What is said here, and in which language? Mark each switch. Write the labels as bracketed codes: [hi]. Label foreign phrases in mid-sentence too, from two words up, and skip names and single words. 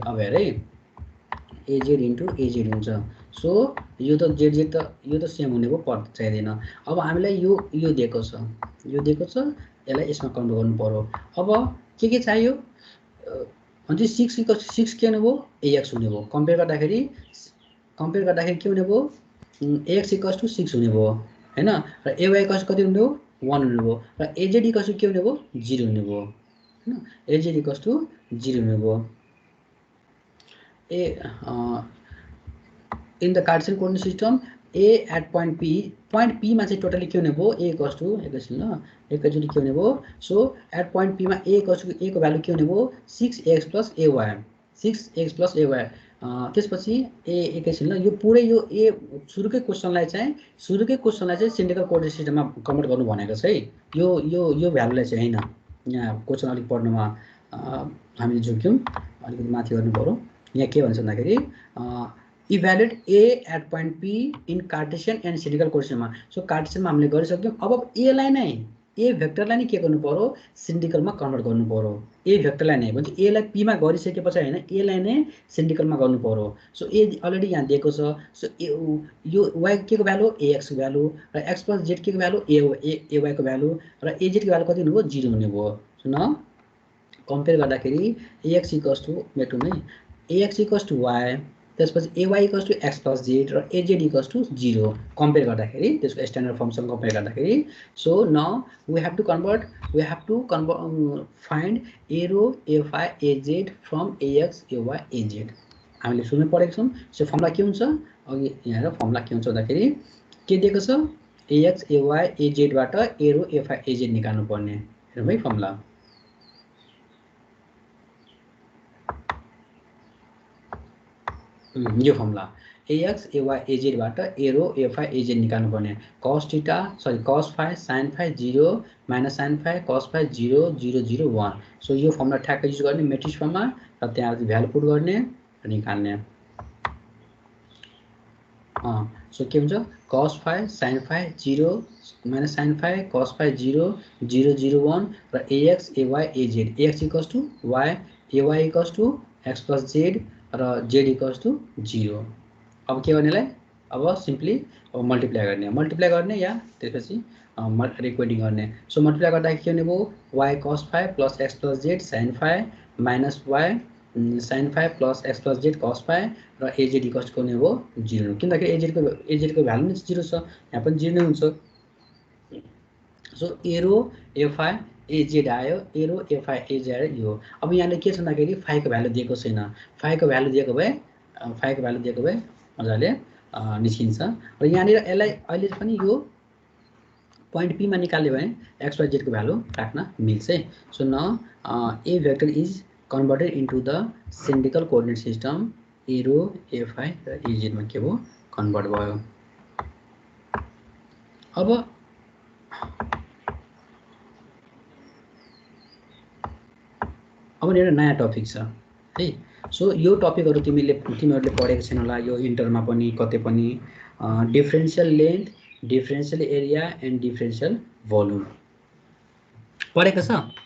[ne] अब हेर है az इन्टु az हुन्छ सो यो त सेम हुने भयो चाहिँदैन अब हामीलाई यो दिएको छ यसलाई यसमा कन्भर्ट गर्नु पर्यो अब के चाहियो अनि 6 के हुने भयो ax हुने भयो कम्पेयर गर्दाखेरि के हुने भयो ax = 6 हुने भयो हैन र ay कति हुने भयो 1 हुने भयो र az के हुने भयो 0 हुने भयो हैन az = 0 हुने भयो [en] in the Cartesian coordinate system a at point p [ne] मा चाहिँ टोटली के हुने भयो a एकैछिन ल एकैचोटी के हुने भयो सो at point p मा a को भ्यालु के हुने भयो 6x plus ay त्यसपछि a एकैछिन ल यो पुरै यो a सुरुकै क्वेशनलाई चाहिँ [en] cylindrical coordinate systemमा [ne] कन्भर्ट गर्नु भनेको छ है यो भ्यालुलाई चाहिँ हैन यहाँ क्वेशन अलिक पढ्नुमा हामीले झुक्यौं अलिकति माथि गर्नु पर्यो यहाँ के भन्छ भन्दाखेरि [en] evaluate a at point p in Cartesian and cylindrical coordinate [ne] सो कार्टेशियनमा हामीले गरिसक्यौं अब a लाई नै a भेक्टरलाई नै के गर्नु पर्यो सिलिन्ड्रिकलमा कन्भर्ट गर्नु पर्यो a भेक्टरलाई नै भन्छ a लाई p मा गरिसकेपछि हैन a लाई नै सिलिन्ड्रिकलमा गर्नु पर्यो सो a अलरेडी यहाँ दिएको छ सो यो y के को भ्यालु ax को भ्यालु र x + z के को भ्यालु ay को भ्यालु र az को भ्यालु कति हुने भयो 0 हुने भयो सो न कम्पेयर गर्दाखेरि ax मेटुम है ax = y त्यसपछि ay = x + z र az = 0 कम्पेयर गर्दाखेरि त्यसको [en] standard formसँग [ne] कम्पेयर गर्दाखेरि [en] so now we have to find arrow fi az from ax ay az [ne] हामीले सुन्नु परेको छौं सो फर्मुला के हुन्छ अघि यहाँ हेर फर्मुला के हुन्छ भन्दाखेरि के दिएको छ ax ay az बाट एरो fi az निकाल्नु पर्ने हेरौँ है फर्मुला यो फर्मुला ax ay az बाट एरो fi az निकाल्नु पर्ने [en] cos phi sin phi 0 minus sin phi cos phi 0 0 0 1 [ne] सो यो फर्मुला ठ्याक्क युज गर्ने [en] matrix formमा [ne] र त्यहाँ भ्यालु पुट गर्ने र निकाल्ने सो के हुन्छ [en] cos phi sin phi 0 minus sin phi cos phi 0 0 0 1 [ne] र ax ay az ax = y ay = x + z र z = 0 अब के गर्नेलाई अब [en] simply multiply [ne] गर्ने या त्यसपछि रिक्वेटिङ गर्ने सो मल्टिप्लाई गर्दा के हुने भयो [en] y cos phi + x + z sin phi minus y sin phi + x + z cos phi [ne] र az = हुने भयो 0 किनकि az को भ्यालु नै 0 छ यहाँ पनि 0 नै हुन्छ सो एरो fi az आयो एरो fi az आयो यो अब यहाँले के छ भन्दाखेरि phi को भ्यालु दिएको छैन phi को भ्यालु दिएको भए मजाले निस्किन्छ र यहाँनिर यसलाई अहिले पनि यो पोइन्ट p मा निकाल्यो भने x y z को भ्यालु राख्न मिल्छ है सो न [en] a vector is converted into the cylindrical coordinate system [ne] एरो एफआई र एजेडमा के भयो कन्भर्ट भयो। अब एउटा नयाँ टपिक छ है। सो यो टपिकहरु तिमीहरूले पढेको छैन होला, यो इन्टरमा पनि कतै पनि [en] differential length, differential area and differential volume [ne] पढेको छ।